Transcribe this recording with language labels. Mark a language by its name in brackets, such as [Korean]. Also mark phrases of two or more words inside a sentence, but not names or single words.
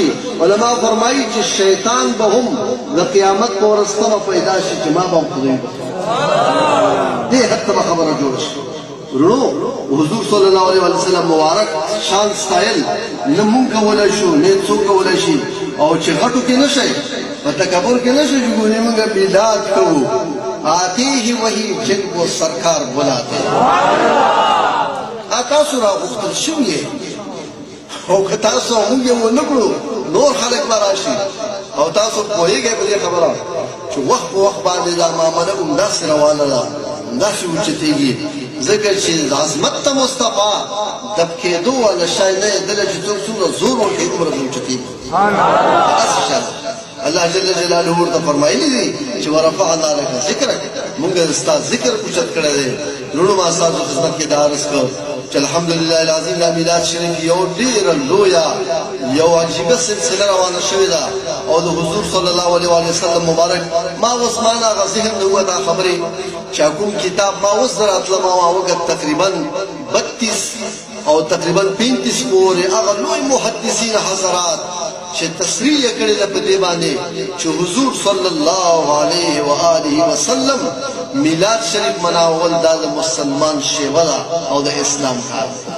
[Pashto] علما فرمایي چې شیطان به هم د قیامت په ورځ ته پیدا شي چې ما به هم خدای بخښي. دې حد ته به خبره جوړه شي. ورونو حضور صلی الله علیه وسلم مبارک شان ستایل نه مونږ کولای شو نه څوک کولای شي او چې غټو کې نشي په تکبر کې نشي چې موږ میلاد کوو [Urdu] آتے ہی وہی جن کو سرکار بلاتے [Pashto] تاسو را غوښتل شوی او که تاسو موږ یې ونه کړو نور خلک به راشي او تاسو پوهېږئ په دې خبره چې وخت په وخت باندې دا معامله همداسې روانه ده همداسې اوچتېږي ځکه چې عظمت ته مصطفی دب کېدو والا شی نه یې دله چې څوک څومره زور ورکوي دومره به اوچتېږي داسې شی ده الله جل جلاله ورته فرمایلی دي چې [Arabic] ورفعنا لك ذکرک [Pashto] موږ ستا ذکر اوچت کړی دی وروڼو ما ستاسو خدمت کې دا عرض کړ چې [Arabic] الحمدلله العظیم [Pashto] دا میلاد شریف یو ډېره لویه یو عجیبه سلسله روانه شوې ده او د حضور صلی الله علیه وسلم مبارک ما اوس ما نه هغه ذهن نه وه دا خبرې چې کوم کتاب ما اوس دراتله ما وکړ تقریبا 32 او تقریبا 35 پورې هغه لوی محدثین حضرات چې تصریح یې کړې ده په دې باندې چې حضور صلی الله علیه و آله وسلم میلاد شریف مناول دا د مسلمان شیوه ده او د اسلام کار